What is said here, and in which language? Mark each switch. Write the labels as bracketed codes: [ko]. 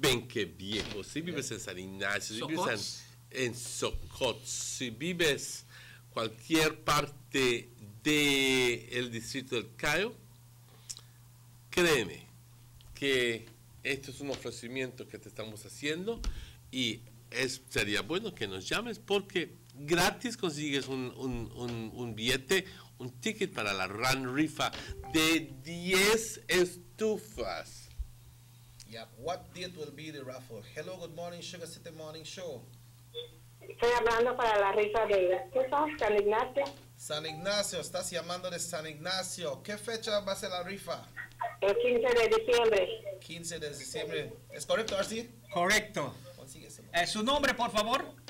[es] Benqueviejo, si vives en San Ignacio, si vives en Socot, si vives cualquier parte del distrito del Cayo, créeme que esto es un ofrecimiento que te estamos haciendo y sería bueno que nos llames porque gratis consigues un billete, un ticket para la Run Rifa de 10 estufas. [en] Yeah, what date will be the raffle? Hello, good morning, Sugar City Morning Show. [es] Estoy hablando para la rifa de estufas, San Ignacio. San Ignacio, estás llamando de San Ignacio. ¿Qué fecha va a ser la rifa? El 15 de diciembre. 15 de diciembre. ¿Es correcto, Arci? Correcto. ¿Su nombre, por favor?